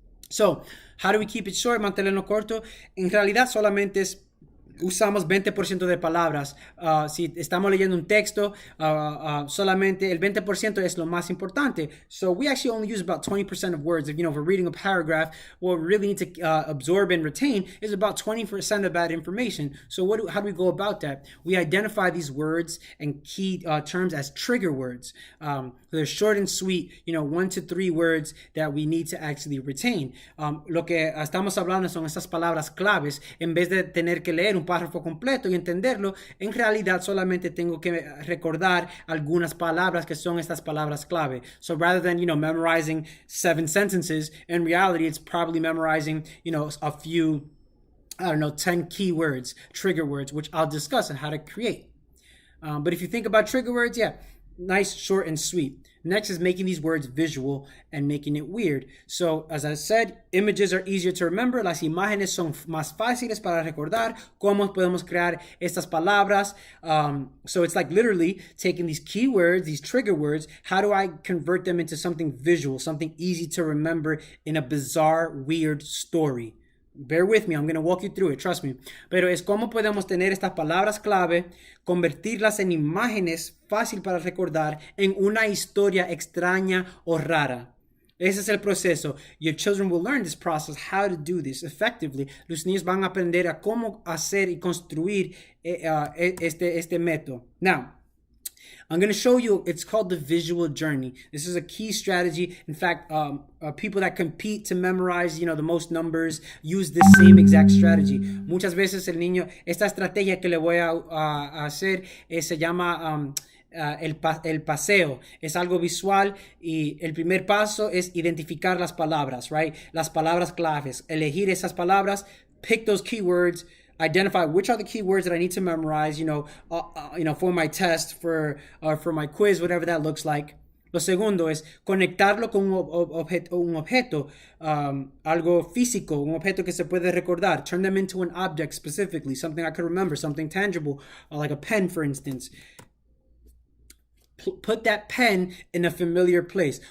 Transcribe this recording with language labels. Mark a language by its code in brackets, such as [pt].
[en] So, how do we keep it short? [es] Mantenerlo corto. En realidad solamente es usamos 20% de palabras. Si estamos leyendo un texto, solamente el 20% es lo más importante. [en] So we actually only use about 20% of words. If we're reading a paragraph, what we really need to absorb and retain is about 20% of that information. So how do we go about that? We identify these words and key terms as trigger words. They're short and sweet, 1 to 3 words that we need to actually retain. [es] Lo que estamos hablando son estas palabras claves. En vez de tener que leer un párrafo completo y entenderlo, en realidad solamente tengo que recordar algunas palabras que son estas palabras clave. [en] So rather than, memorizing 7 sentences, in reality, it's probably memorizing, a few, 10 keywords, trigger words, which I'll discuss on how to create. But if you think about trigger words, yeah, nice, short, and sweet. Next is making these words visual and making it weird. So, as I said, images are easier to remember. [es] Las imágenes son más fáciles para recordar. ¿Cómo podemos crear estas palabras? [en] So it's like literally taking these keywords, these trigger words, how do I convert them into something visual, something easy to remember in a bizarre, weird story? Bear with me, I'm going to walk you through it, trust me. [es] Pero es cómo podemos tener estas palabras clave, convertirlas en imágenes fácil para recordar en una historia extraña o rara. Ese es el proceso. [en] Your children will learn this process, how to do this effectively. [es] Los niños van a aprender a cómo hacer y construir este método. [en] Now, I'm going to show you, it's called the visual journey. This is a key strategy. In fact, people that compete to memorize, the most numbers use this same exact strategy. [es] Muchas veces el niño, esta estrategia que le voy a hacer se llama el paseo. Es algo visual y el primer paso es identificar las palabras, right? Las palabras claves. Elegir esas palabras, [en] pick those keywords, identify which are the keywords that I need to memorize, for my test, for my quiz, whatever that looks like. [es] Lo segundo es conectarlo con un objeto, algo físico, un objeto que se puede recordar. [en] Turn them into an object specifically, something I could remember, something tangible, like a pen, for instance. Put that pen in a familiar place.